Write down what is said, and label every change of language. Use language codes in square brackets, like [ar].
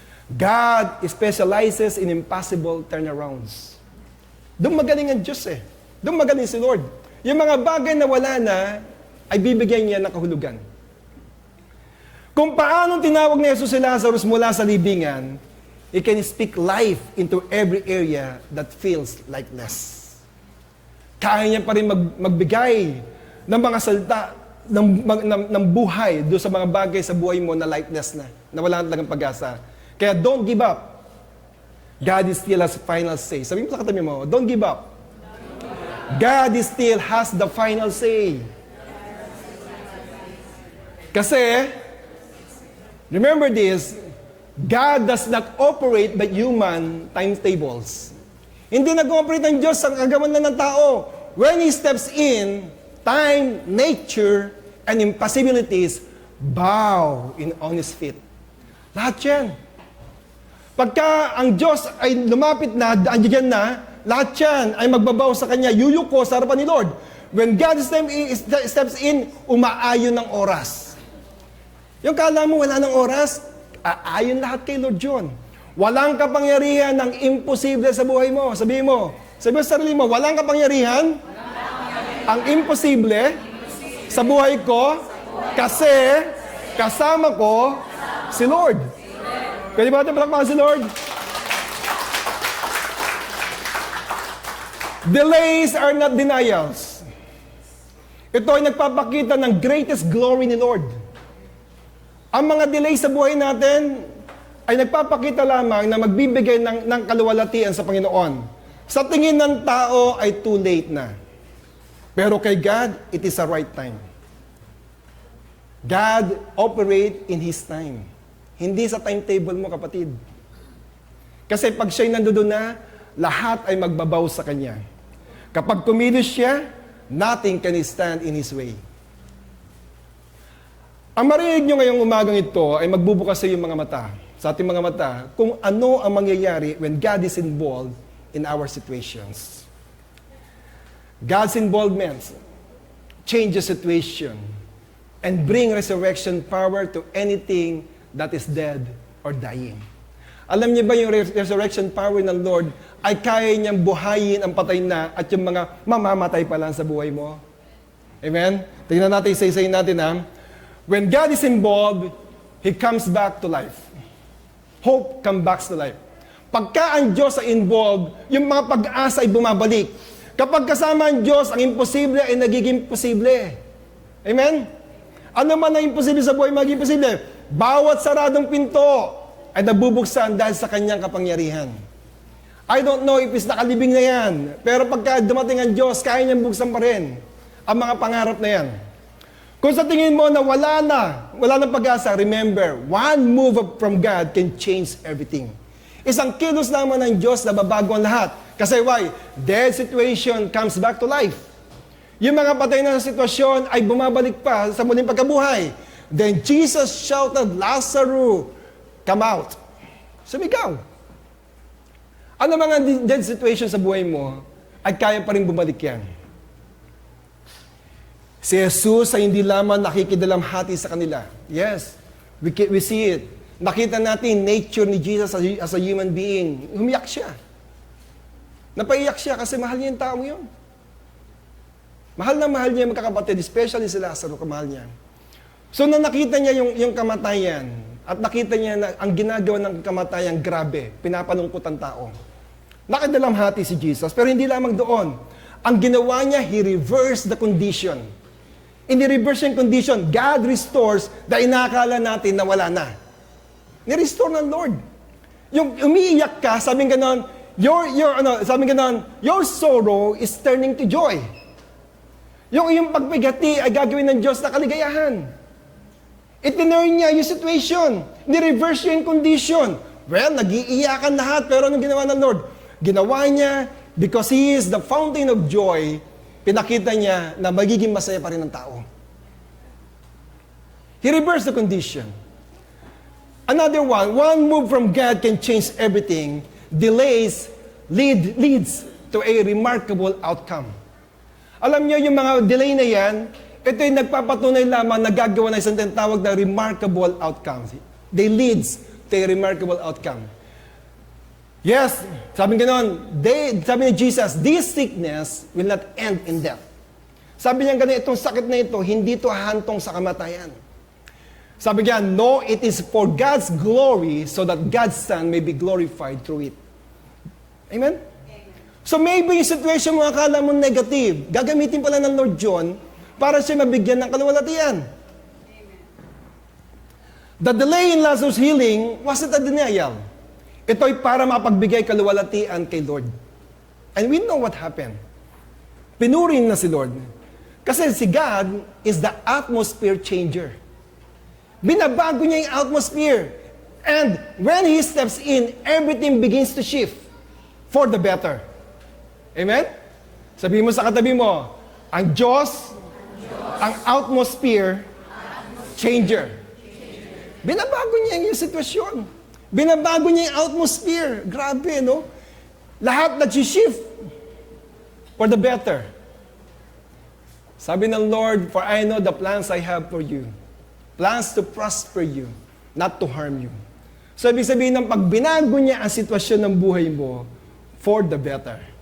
[en] God specializes in impossible turnarounds. [tl] Doon magaling ang Diyos eh. Doon magaling si Lord. Yung mga bagay na wala na, ay bibigyan niya ng kahulugan. Kung paano tinawag ni Jesus si Lazarus mula sa libingan, [en] He can speak life into every area that feels lifeless. [tl] Kaya niya pa rin magbigay ng mga salita, ng buhay doon sa mga bagay sa buhay mo na lifeless na wala na talagang pag-asa. [en] Kaya don't give up. God is still has final say. [tl] Sabi mo sa katabi mo, [en] don't give up. God is still has the final say. Kasi, remember this, God does not operate by human timetables. [tl] Hindi nag-ooperate ang Diyos sa kagawan na ng tao. [en] When He steps in, time, nature, and impossibilities bow on His feet. [tl] Lahat yan. Pagka ang Diyos ay lumapit na, andyan na, lahat yan ay magbabaw sa Kanya, yuyuko sa harapan ni Lord. [en] When God steps in, [tl] umaayon ng oras. Yung kala mo wala ng oras, aayon lahat kay Lord John. Walang kapangyarihan ng imposible sa buhay mo. Sabi mo sa sarili mo, walang kapangyarihan ang imposible sa buhay ko kasi kasama ko si Lord. Pwede ba natin palakpakan si Lord? [en] Delays are not denials. [tl] Ito ay nagpapakita ng [en] greatest glory [tl] ni Lord. Ang mga delays sa buhay natin ay nagpapakita lamang na magbibigay ng kaluwalhatian sa Panginoon. Sa tingin ng tao ay [en] too late [tl] na. Pero kay God, [en] it is a right time. God operate in His time. [tl] Hindi sa timetable mo, kapatid. Kasi pag siya'y nandoon na, lahat ay magbabaw sa Kanya. Kapag kumilos siya, [en] nothing can stand in His way. [tl] Ang marinig nyo ngayong umagang ito ay magbubukas sa iyong mga mata, sa ating mga mata, kung ano ang mangyayari [en] when God is involved in our situations. God's involvement changes situation and bring resurrection power to anything that is dead or dying. [tl] Alam niyo ba yung resurrection power ng Lord ay kaya niyang buhayin ang patay na at yung mga mamamatay pa lang sa buhay mo? Amen? Tingnan natin, isa-isayin natin ha. [en] When God is involved, He comes back to life. Hope comes back to life. [tl] Pagka ang Diyos ay involved, yung mga pag-asa ay bumabalik. Kapag kasama ang Diyos, ang imposible ay nagiging posible. Amen? Ano man ang imposible sa buhay, magiging posible. Bawat saradong pinto ay nabubuksan dahil sa Kanyang kapangyarihan. [en] I don't know if it's [tl] nakalibing na yan, pero pagka dumating ang Diyos, kaya niyang buksan pa rin ang mga pangarap na yan. Kung sa tingin mo na wala na pag-asa, remember, [en] one move from God can change everything. [tl] Isang kilos naman ng Diyos na babago ang lahat. [en] Kasi why? Dead situation comes back to life. [tl] Yung mga patay na sitwasyon ay bumabalik pa sa muling pagkabuhay. [en] Then Jesus shouted, Lazarus, come out. [tl] Sumigaw. Ano mga dead situation sa buhay mo ay kaya pa rin bumalik yan. Si Jesus ay hindi lamang nakikidalamhati sa kanila. [en] Yes, we see it. [tl] Nakita natin nature ni Jesus [en] as a human being. [tl] Umiyak siya. Napaiyak siya kasi mahal niya yung tao yun. Mahal niya yung magkakapatid, especially si Lazarus, kamahal niya. So nang nakita niya yung kamatayan, at nakita niya na ang ginagawa ng kamatayan grabe, pinapalungkot ang tao. Nakidalamhati si Jesus, pero hindi lamang doon. Ang ginawa niya, [en] He reversed the condition. [tl] In-reverse yung condition, [en] God restores [tl] na inakala natin na wala na. Ni-restore ng Lord. Yung umiiyak ka, sabi ganon, [en] your sorrow is turning to joy. [tl] Yung iyong pagpigati ay gagawin ng Diyos na kaligayahan. Itinurn niya yung situation. Ni-reverse yung condition. Well, nag-iiyakan lahat, pero anong ginawa ng Lord? Ginawa niya, [en] because He is the fountain of joy, [tl] pinakita niya na magiging masaya pa rin ang tao. [en] He reversed the condition. Another one move from God can change everything. Delays leads to a remarkable outcome. [tl] Alam niyo, yung mga delay na yan, ito yung nagpapatunay lamang na gagawa ng isang tinatawag na [en] remarkable outcome. They leads to a remarkable outcome. Yes, [tl] sabi ni Jesus, [en] this sickness will not end in death. [tl] Sabi niya ganun, itong sakit na ito, hindi ito hahantong sa kamatayan. Sabi niya, [en] no, it is for God's glory so that God's Son may be glorified through it. Amen? [tl] So maybe yung situation mo akala mo negative, gagamitin pala ng Lord John para siya mabigyan ng kaluwalhatian. [en] The delay in Lazarus' healing wasn't a denial. [tl] Ito'y para mapagbigay kaluwalhatian kay Lord. [en] And we know what happened. [tl] Pinurin na si Lord. [en] Kasi si God is the atmosphere changer. [tl] Binabago niya yung atmosphere. [en] And when He steps in, everything begins to shift for the better. Amen? [tl] Sabihin mo sa katabi mo, ang Diyos, ang atmosphere changer. Binabago niya yung sitwasyon. Binabago niya yung atmosphere. Grabe, no? Lahat nag-shift [en] for the better. [tl] Sabi ng Lord, [en] for I know the plans I have for you. Plans to prosper you, not to harm you. [tl] So, ibig sabihin ng pag binago niya ang sitwasyon ng buhay mo, [en] for the better.